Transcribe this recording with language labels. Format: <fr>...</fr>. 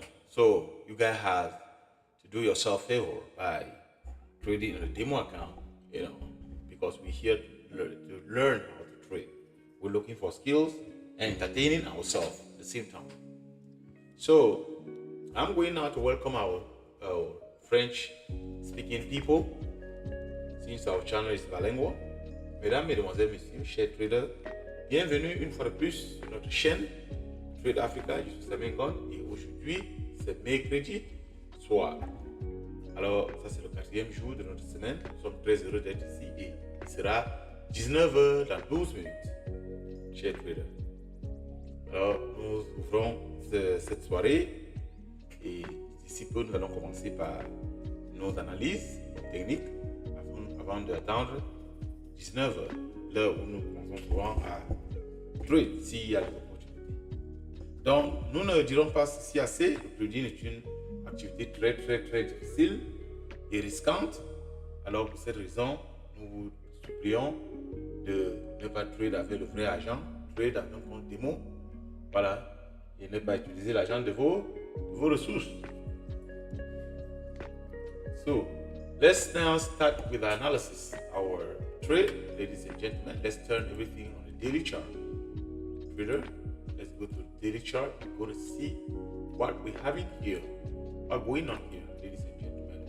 <en>So you guys have to do yourself a favor by trading in a demo account, because we're here to learn how to trade. We're looking for skills and entertaining ourselves at the same time. So I'm going now to welcome our French speaking people, since our channel is bilingual.</en> <fr>Mesdames, Mesdemoiselles, Messieurs, chers traders, bienvenue une fois de plus sur notre chaîne Trade Africa. Je suis Simon Gunn et aujourd'hui c'est mercredi soir. Alors ça c'est le 4e jour de notre semaine. Nous sommes très heureux d'être ici et il sera 19h dans 12 minutes. Chers traders. Alors nous ouvrons cette soirée et d'ici peu nous allons commencer par nos analyses techniques avant d'attendre 19h, l'heure où nous commençons souvent à trade s'il y a des opportunités. Donc nous ne dirons pas ceci assez. Le trading est une activité très difficile et risquante. Alors pour cette raison, nous vous supplions de ne pas trade avec le vrai argent, trade avec un compte démo, voilà, et ne pas utiliser l'argent de vos ressources.</fr> <en>So let's now start with the analysis. Our trade, ladies and gentlemen, let's turn everything on the daily chart. Trader, let's go to the daily chart and go to see what we're having here, what's going on here, ladies and gentlemen.</en>